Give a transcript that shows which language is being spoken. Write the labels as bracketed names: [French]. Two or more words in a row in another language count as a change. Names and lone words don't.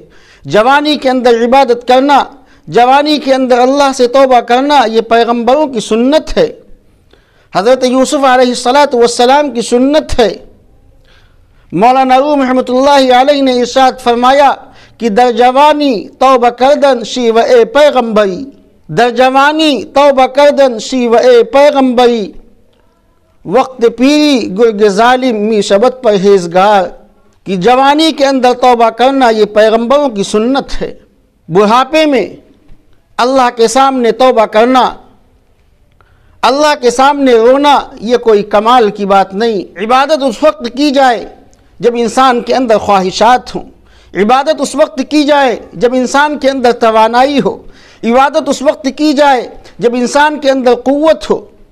[Urdu] جوانی کے اندر عبادت کرنا، جوانی کے اندر اللہ سے توبہ کرنا، یہ پیغمبروں کی سنت ہے، حضرت یوسف [Arabic] علیہ السلام [Urdu] کی سنت ہے۔ مولانا روم [Arabic] رحمۃ اللہ علیہ [Urdu] نے ارشاد فرمایا کہ [Persian] در جوانی توبہ کردن شیوہ پیغمبری، در جوانی توبہ کردن شیوہ پیغمبری، وقت پیری گرگ ظالم می شبت پرہیزگار، [Urdu] کہ جوانی کے اندر توبہ کرنا یہ پیغمبروں کی سنت ہے۔ بڑھاپے میں اللہ کے سامنے توبہ کرنا، اللہ کے سامنے رونا، یہ کوئی کمال کی بات نہیں۔ عبادت اس وقت کی جائے جب انسان کے اندر خواہشات ہوں، عبادت اس وقت کی جائے جب انسان کے اندر توانائی ہو، عبادت اس وقت کی جائے جب انسان کے اندر قوت ہو۔